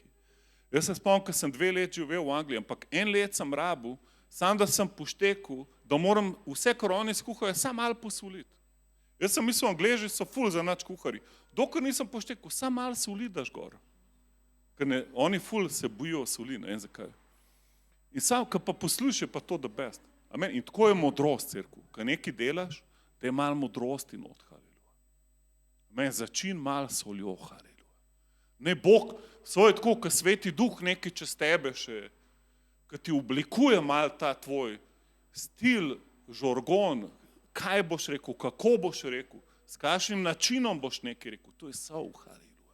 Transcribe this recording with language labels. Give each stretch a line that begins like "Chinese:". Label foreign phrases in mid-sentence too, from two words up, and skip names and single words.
Slovenian: Jaz se spomnim, ko sem 2 leta živel v Angliji, ampak 1 let sem rabil, sam da sem poštekel, da moram vse, kar oni skuhajo, samo malo posoliti. Jaz sem mislil, Angleži so ful za nič kuhari. Dokler nisem poštekel, samo malo soli daš gor. Ker oni ful se bojijo soli, ne vem zakaj. In sam, ko pa poslušaj, pa
English: to the best.
Slovenian: Amen. In tako je modrost, cerkev. Ko nekaj delaš, da je malo modrosti not, haleluja. Amen. Začin malo soljo, haleluja. Ne Bog, svoj tako, ko Sveti Duh nekaj čez tebe še, ko ti oblikuje malo ta tvoj stil, žargon, kaj boš rekel, kako boš rekel, s kakšnim načinom boš nekaj rekel, to je sol, haleluja.